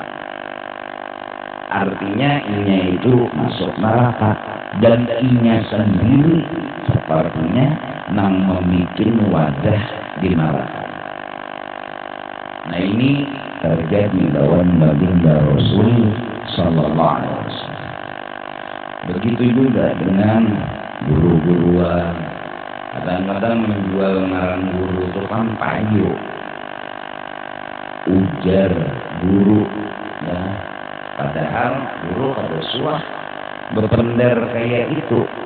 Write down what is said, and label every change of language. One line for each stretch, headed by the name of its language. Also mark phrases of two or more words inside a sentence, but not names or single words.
Banjar: Artinya inya itu masuk neraka dan inya sendiri sepertinya nang memikir wadah di neraka. Nah, ini terjadi lawan baginda Rasul
Arabic: صلى الله عليه وسلم.
Indonesian: Begitu juga dengan guru-guruan.
Banjar: Kadang-kadang menjual ngaran guru itu kan payu, ujar guru, ya. Padahal guru kada suah berpender kayak itu.